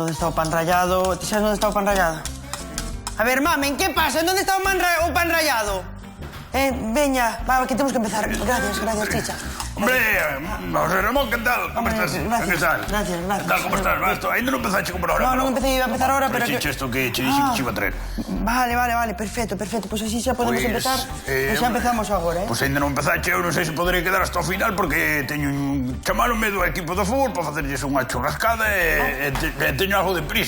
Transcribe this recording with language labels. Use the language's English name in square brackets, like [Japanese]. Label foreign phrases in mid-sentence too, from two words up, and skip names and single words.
[Galician] o pan rallado. ¿Ti sabes dónde está o pan rallado? [Spanish] A ver, mamen, ¿qué pasa? [Galician] ¿Dónde está o pan rallado? Veña, va, que temos que empezar. [Spanish] Gracias, Chicha. Hombre, José Ramón, ¿qué tal? ¿Cómo estás? Gracias. ¿Qué tal? ¿Cómo estás? [Galician] Ainda non empezaste a comprar ahora? [Spanish] No, [Galician] non empecé, [Spanish] iba a empezar ahora, pero... Pero esto [Galician] que che dixo que che [Spanish] iba a traer. [Galician] Vale, perfecto. Pois así xa podemos empezar. Pois xa empezamos agora, Pois ainda non empezaste, eu non sei se poderei quedar hasta o final porque teño un... Chamaronme do equipo do fútbol para facerlles unha churrascada e teño algo de prisa.